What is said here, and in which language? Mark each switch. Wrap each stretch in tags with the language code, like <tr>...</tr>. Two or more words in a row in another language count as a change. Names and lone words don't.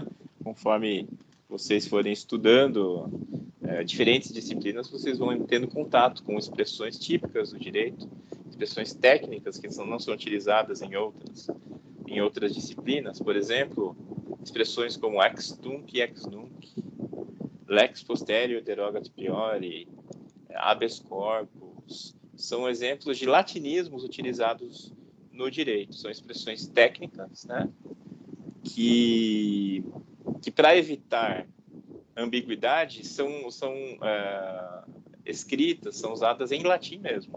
<pt>Conforme vocês forem estudando diferentes disciplinas, vocês vão tendo contato com expressões típicas do direito, expressões técnicas que não são utilizadas em outras disciplinas. Por exemplo, expressões como</pt> <la>ex tunc</la> <pt>e</pt> <la>ex nunc, lex posterior derogat priori, habeas corpus,</la> <pt>são exemplos de latinismos utilizados no direito. São expressões técnicas, né, que para evitar ambiguidade são escritas, são usadas em latim mesmo.</pt>